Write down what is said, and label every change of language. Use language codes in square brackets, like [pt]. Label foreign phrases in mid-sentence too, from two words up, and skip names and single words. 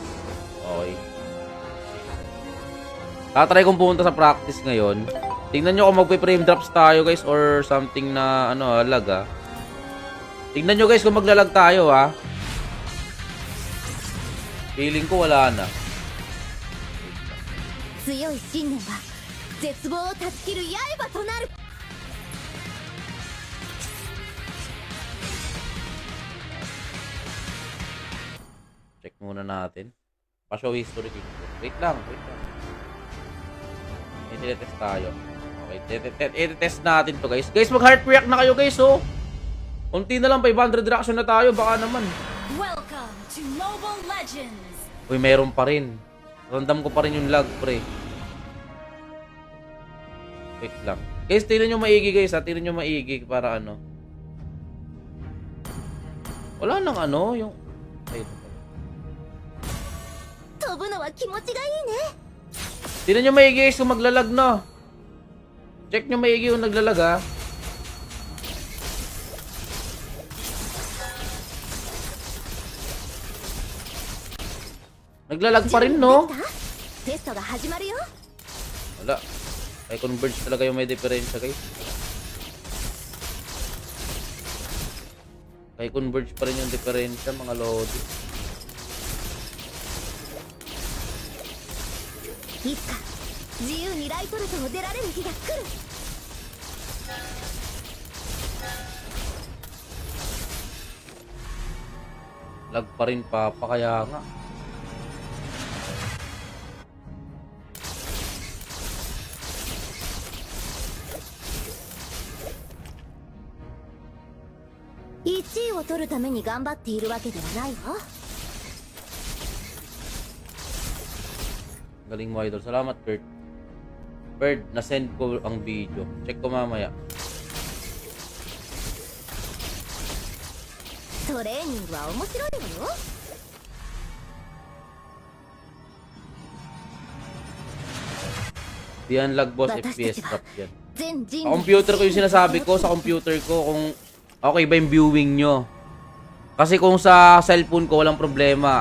[tl] Okay. Tatry kong pumunta sa practice ngayon. Tingnan nyo kung magpe-frame drops tayo, guys, [en] or something [tl] na, lag, ha. Tingnan nyo, guys, kung maglalag tayo, ha. Feeling ko wala na. [ja] 強い信念は絶望を断ち切る刃となる [tl] Check muna natin. Pa-show history dito. Wait lang. I-test tayo. Okay, i-test natin to, guys. Guys, mag-heart react na kayo, guys, oh. Kunti na lang, 500 reaction na tayo. Baka naman. [en] Welcome to Mobile Legends. [tl] Uy, meron pa rin. Random ko pa rin yung lag, pre. Wait lang. Guys, tingnan nyo maigi, guys, ha. Tingnan nyo maigi para wala nang yung... Ay, ito. [ja] 飛ぶのは気持ちがいいね [tl] Tingnan nyo maigi, guys, kung maglalag na. Check nyo maigi kung naglalag, ha. Naglalag pa rin, no? [ja] テストが始まるよ [tl] Wala. Ay, Converge talaga yung may diferensya, guys. Kay Converge pa rin yung diferensya, mga lodi. [ja] いつか自由にリライトルトを出られる日が来る。 [tl] Lag pa rin, Papa, kaya nga. [ja] 1 位を取るために頑張っているわけではないわ。 [tl] Galing mo, idol. Salamat, Kurt. Bird, na-send ko ang video. Check ko mamaya. [ja] トレーニングは面白いわよ。 [tl] Diyan lag boss, Batas FPS na trap yan. [ja] 全人 [tl] Sa computer ko yung sinasabi ko, sa computer ko kung okay ba yung viewing nyo. Kasi kung sa cellphone ko walang problema.